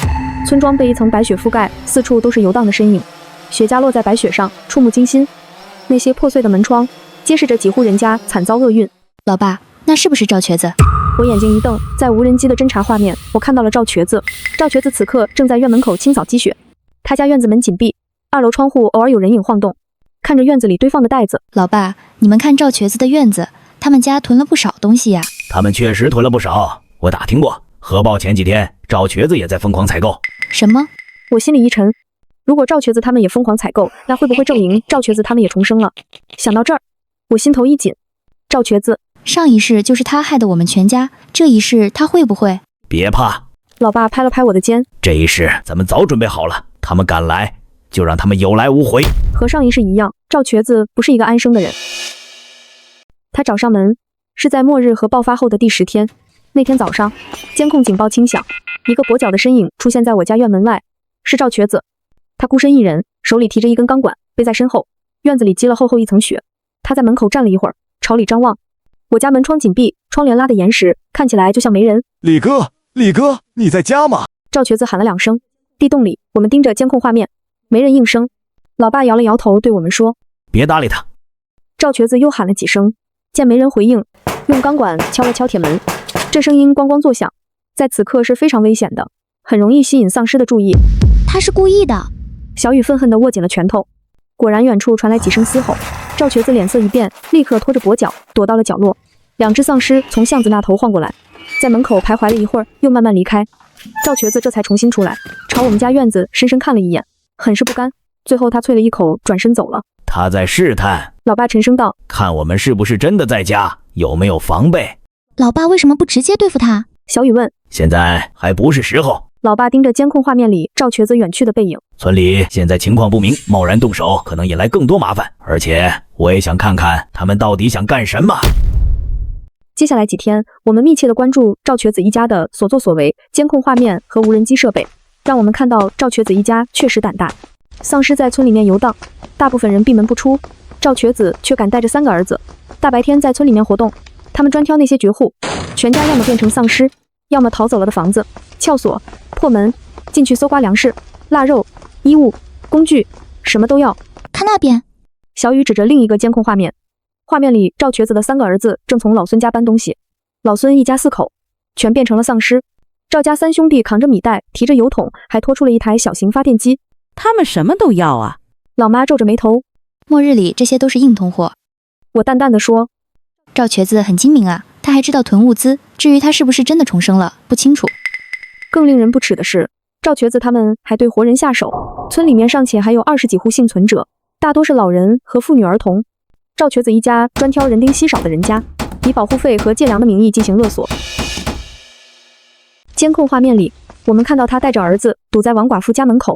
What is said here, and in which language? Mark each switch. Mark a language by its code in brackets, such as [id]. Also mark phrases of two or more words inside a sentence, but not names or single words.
[zh] 村莊被一層白雪覆蓋，四處都是遊蕩的身影，雪茄落在白雪上，觸目驚心。那些破碎的門窗，揭示着幾戶人家慘遭厄運。老爸，那是不是趙瘸子？我眼睛一瞪，在無人機的偵察畫面，我看到了趙瘸子。趙瘸子此刻正在院門口清掃積雪，他家院子門緊閉，2樓窗戶偶爾有人影晃動，看着院子裡堆放的袋子。老爸，你們看趙瘸子的院子，他們家囤了不少東西呀。他們確實囤了不少，我打聽過。核爆前幾天，趙瘸子也在瘋狂採購。什麼？我心裡一沉，如果趙瘸子他們也瘋狂採購，那會不會證明趙瘸子他們也重生了？想到這兒，我心頭一緊。趙瘸子上一世就是他害得我們全家，這一世他會不会？別怕，老爸拍了拍我的肩，這一世咱們早準備好了，他們敢來，就讓他們有來無回。和上一世一樣，趙瘸子不是一個安生的人。他找上門是在末日核爆發後的第10天。那天早上，監控警報輕響，一個跛腳的身影出現在我家院門外，是趙瘸子。他孤身一人，手裡提着一根鋼管，背在身後。院子裡積了厚厚一層雪。他在門口站了一會兒，朝裡張望。我家門窗緊閉，窗簾拉得嚴實，看起來就像沒人。李哥，李哥，你在家嗎？趙瘸子喊了2聲。地洞裡，我們盯着监控畫面，沒人應聲。老爸摇了摇頭，對我們說：“ 別搭理他。” 趙瘸子又喊了幾聲，見沒人回應，用鋼管敲了敲鐵門，這聲音咣咣作響，在此刻是非常危險的，很容易吸引喪屍的注意。他是故意的。小雨愤恨地握緊了拳頭。果然，遠處傳來幾聲嘶吼，趙瘸子臉色一變，立刻拖着跛腳躲到了角落。2只喪屍從巷子那頭晃過來，在門口徘徊了一會兒，又慢慢離開。趙瘸子這才重新出來，朝我們家院子深深看了一眼，很是不甘。最後他啐了一口，轉身走了。他在試探。老爸沉声道：“ 看我们是不是真的在家，有沒有防備？” 老爸為什麼不直接對付他？小雨問。現在還不是時候。老爸盯着監控畫面裡趙瘸子遠去的背影。村裡現在情況不明，貿然動手可能引來更多麻煩，而且我也想看看他們到底想幹什麼。接下來幾天，我們密切地關注趙瘸子一家的所作所為，監控畫面和無人機設備讓我們看到趙瘸子一家確實膽大。喪屍在村裡面遊蕩，大部分人閉門不出，趙瘸子卻敢帶着3個兒子，大白天在村裡面活動。他們專挑那些絕戶，全家要麼變成喪屍，要麼逃走了的房子，撬鎖、破門進去搜刮糧食、臘肉、衣物、工具，什麼都要。看那邊，小雨指着另一個監控畫面，畫面裡趙瘸子的3個兒子正從老孫家搬東西。老孫一家4口全變成了喪屍。趙家3 兄弟扛着米袋，提着油桶，還拖出了一台小型發電機。他們什麼都要啊！老媽皺着眉頭。末日裡這些都是硬通貨。我淡淡的說。趙瘸子很精明啊，他還知道囤物資。至於他是不是真的重生了，不清楚。更令人不齒的是，趙瘸子他們還對活人下手。村裡面尚且還有20幾戶幸存者，大多是老人和婦女兒童。趙瘸子一家專挑人丁稀少的人家，以保護費和借糧的名義進行勒索。監控畫面裡，我們看到他帶着兒子堵在王寡婦家門口。